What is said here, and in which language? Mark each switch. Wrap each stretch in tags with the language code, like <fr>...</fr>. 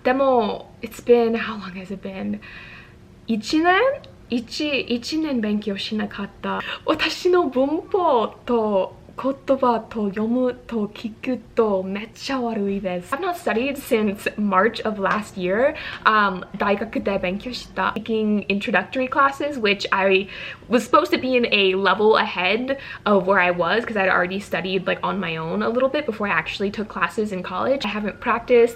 <en>でも、it's been, how long has it been?</en> <ja>1年?1年勉強しなかった。私の文法と言葉と読むと聞くとめっちゃ悪いです。</ja> <en>I've not studied since March of last year.</en> <ja>大学で勉強した。</ja> <en>Taking introductory classes, which I was supposed to be in a level ahead of where I was because I'd already studied like on my own a little bit before I actually took classes in college. I haven't practiced.</en>